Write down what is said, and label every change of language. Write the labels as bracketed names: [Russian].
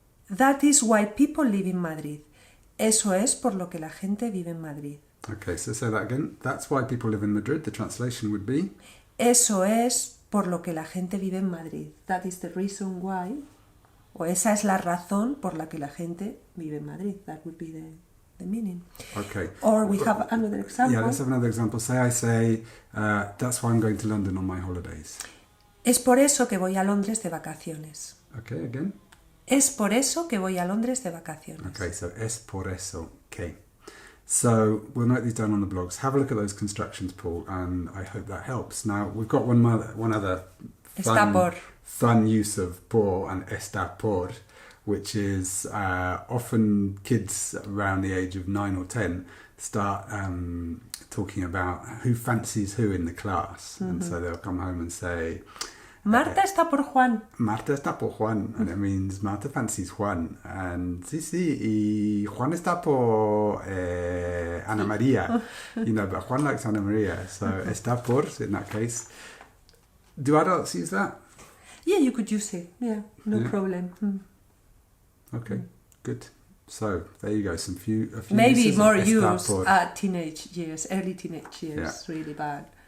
[English] That is why people live in Madrid. [Spanish] Eso es por lo que la gente vive en Madrid. [English] Okay, so say that again. That's why people live in Madrid. The translation would be? [Spanish] Eso es por lo que la gente vive en Madrid. [English] That is the reason why. [Spanish] O esa es la razón por la que la gente vive en Madrid. [English] That would be the meaning. Okay. Or we have another example. Yeah, let's have another example. I say, that's why I'm going to London on my holidays. [Spanish] Es por eso que voy a Londres de vacaciones. [English] Okay, again. [Spanish] Es por eso que voy a Londres de vacaciones. [English] Okay, so [Spanish] es por eso que. [English] So we'll note these down on the blogs. Have a look at those constructions, Paul, and I hope that helps. Now, we've got one other fun use of por and está por, which is often kids around the age of 9 or 10 start talking about who fancies who in the class. And so they'll come home and say... [Spanish] Marta está por Juan. Marta está por Juan, [English] and it means Marta fancies Juan. [Spanish] And sí, y Juan está por Ana Maria. [English] You know, but Juan likes Ana Maria, so está por, in that case. Do adults use that? Yeah, you could use it. Yeah, no problem. Okay, good. So there you go. A few maybe more used at teenage years, early teenage years, really bad.